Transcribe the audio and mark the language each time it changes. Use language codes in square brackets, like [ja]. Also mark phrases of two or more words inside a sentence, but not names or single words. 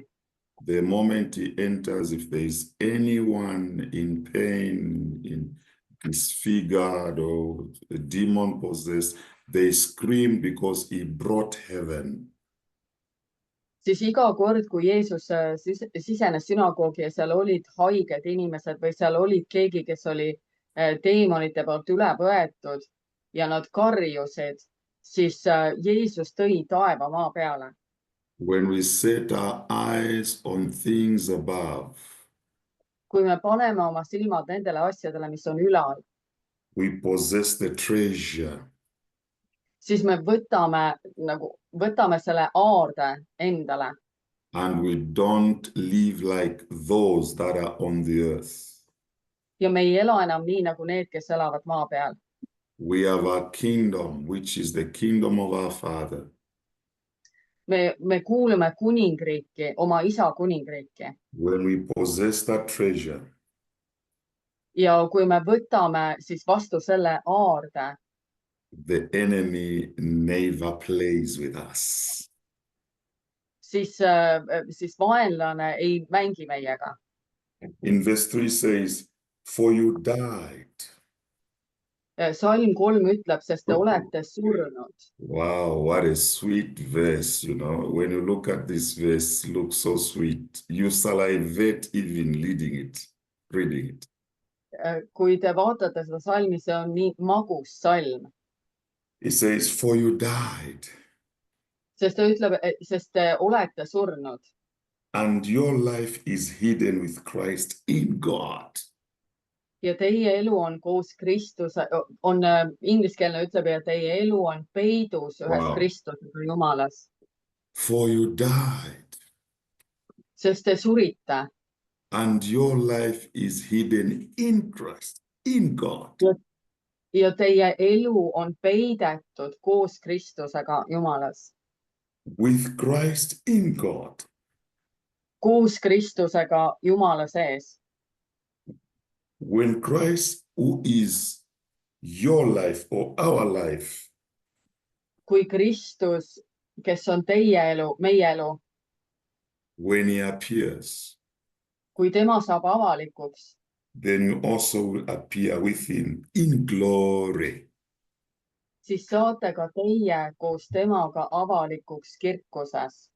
[en] the moment he enters, if there is anyone in pain, in disfigured or demon possessed, they scream because he brought heaven. [et] siis iga kord, kui Jeesus sisenes sünagoogi ja seal olid haiged inimesed või seal olid keegi, kes oli teemonite poolt üle võetud ja nad karjusid, siis Jeesus tõi taeva maa peale. [en] When we set our eyes on things above, [et] Kui me paneme oma silmad nendele asjadele, mis on ülal, [en] we possess the treasure. [et] siis me võtame selle aarde endale [en] And we don't live like those that are on the earth. [et] ja me ei ela enam nii nagu need, kes elavad maa peal. [en] We have our kingdom, which is the kingdom of our Father. [et] Me kuulume kuningriiki, oma isa kuningriiki. [en] When we possess that treasure, [et] Ja kui me võtame siis vastu selle aarde, [en] the enemy never plays with us. [et] siis vaenlane ei mängi meiega. [en] In verse 3 says, for you died. [et] Salm 3 ütleb, sest te olete surnud. [en] Wow, what a sweet verse, you know. When you look at this verse, it looks so sweet. You salivate even reading it. [et] Kui te vaatate seda salmi, see on nii magus salm. [en] It says, for you died. [et] Sest ta ütleb, sest te olete surnud. [en] And your life is hidden with Christ in God. [et] Ja teie elu on koos Kristuse, ingliskeelne ütleb, ja teie elu on peidus ühes Kristusega Jumalas. [en] For you died. [et] Sest te surite. [en] And your life is hidden in Christ, in God. [et] Ja teie elu on peidetud koos Kristusega Jumalas. [en] With Christ in God. [et] Koos Kristusega Jumala sees. [en] When Christ, who is your life or our life, [et] kui Kristus, kes on teie elu, meie elu, [en] when he appears, [et] kui tema saab avalikuks, [en] then you also will appear with him in glory. [et] siis saate ka teie koos temaga avalikuks kirkuses.